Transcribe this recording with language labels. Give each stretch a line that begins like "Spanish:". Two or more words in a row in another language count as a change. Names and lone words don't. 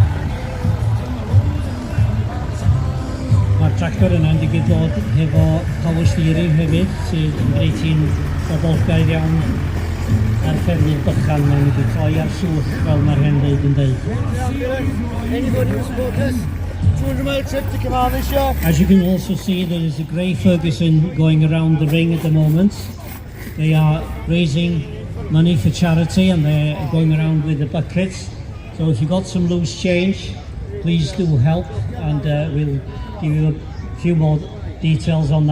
Welsh: Mae'r tractor yna yn digwydd dod hefo
English: power steering
Welsh: hefyd sydd yn gwneud hi'n bobolgaidd iawn ar ffermydd bychan. Mae'n wedi troi ar swll fel mae'r hen ddeud yn dweud.
English: Anybody who support us? 200-mile trip to come on this year. As you can also see, there is a Grey Ferguson going around the ring at the moment. They are raising money for charity and they're going around with the buckets. So if you've got some loose change, please do help, and we'll give you a few more details on that.